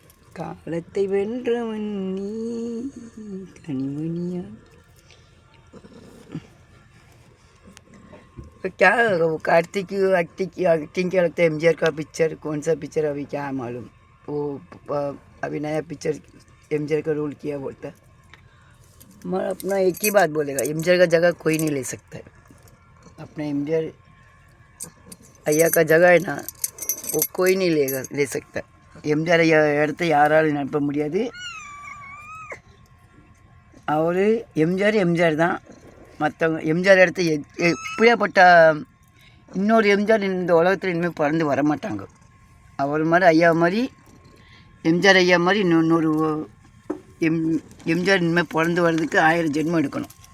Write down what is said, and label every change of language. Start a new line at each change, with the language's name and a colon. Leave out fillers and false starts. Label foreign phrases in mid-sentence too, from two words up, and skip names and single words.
Tamil: காலத்தை வென்றவன் நீ कनिमनिया।
Hindi: क्या कार्तिक एक्टिंग क्या लगता है एमजीआर का पिक्चर? कौन सा पिक्चर अभी क्या मालूम? वो अभी नया पिक्चर एमजीआर का रोल किया बोलता है। मैं अपना एक ही बात बोलेगा, एमजीआर का जगह कोई नहीं ले सकता है। अपना एमजीआर ஐயா का जगह है ना, वो कोई नहीं ले सकता।
Tamil: எம்ஜிஆர் ஐயா இடத்த யாராலும் நிரப்ப முடியாது। அவர் எம்ஜிஆர் தான், மற்றவங்க எம்ஜிஆர் இடத்த எப்படியாப்பட்ட இன்னொரு எம்ஜிஆர் இந்த உலகத்தில் இனிமேல் பிறந்து வரமாட்டாங்க। அவர் மாதிரி ஐயா மாதிரி எம்ஜிஆர் ஐயா மாதிரி இன்னொரு எம்ஜிஆர் இனிமேல் பிறந்து வர்றதுக்கு 1000 ஜென்மம் எடுக்கணும்।